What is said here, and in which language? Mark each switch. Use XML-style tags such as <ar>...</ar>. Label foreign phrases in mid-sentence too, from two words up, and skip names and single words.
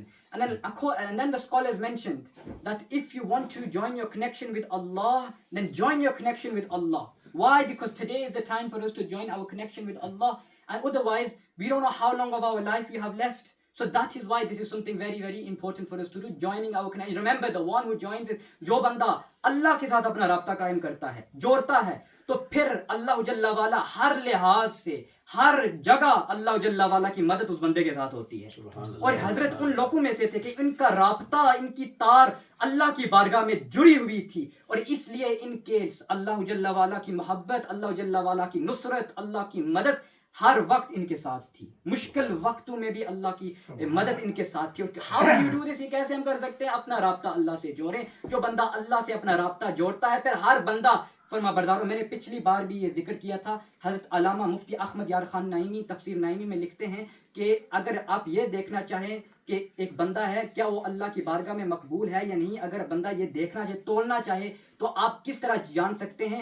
<en>And then the scholars mentioned that if you want to join your connection with Allah, then join your connection with Allah. Why? Because today is the time for us to join our connection with Allah. And otherwise, we don't know how long of our life we have left. So that is why this is something very, very important for us to do, joining our connection. Remember, the one who joins is,</en> <ur>جو بندہ اللہ کے ساتھ اپنا رابطہ قائم کرتا ہے، جوڑتا ہے، تو پھر اللہ جل والا ہر لحاظ سے، ہر جگہ اللہ جل والا کی مدد اس بندے کے ساتھ ہوتی ہے. اور حضرت ان لوگوں میں سے تھے کہ ان کا رابطہ، ان کی تار اللہ کی بارگاہ میں جڑی ہوئی تھی، اور اس لیے ان کے اللہ جل والا کی محبت، اللہ جل والا کی نصرت، اللہ کی مدد ہر وقت ان کے ساتھ تھی. مشکل وقتوں میں بھی اللہ کی مدد ان کے ساتھ تھی.</ur> <en>How do you do this?</en> <ur>یہ کیسے ہم کر سکتے ہیں؟ اپنا رابطہ اللہ سے جوڑیں. جو بندہ اللہ سے اپنا رابطہ جوڑتا ہے، پھر ہر بندہ فرما بردار. میں نے پچھلی بار بھی یہ ذکر کیا تھا. حضرت علامہ مفتی احمد یار خان نعیمی تفسیر نعیمی میں لکھتے ہیں کہ اگر آپ یہ دیکھنا چاہیں کہ ایک بندہ ہے کیا وہ اللہ کی بارگاہ میں مقبول ہے یا نہیں، اگر بندہ یہ دیکھنا چاہے، تولنا چاہے، تو آپ کس طرح جان سکتے ہیں؟</ur>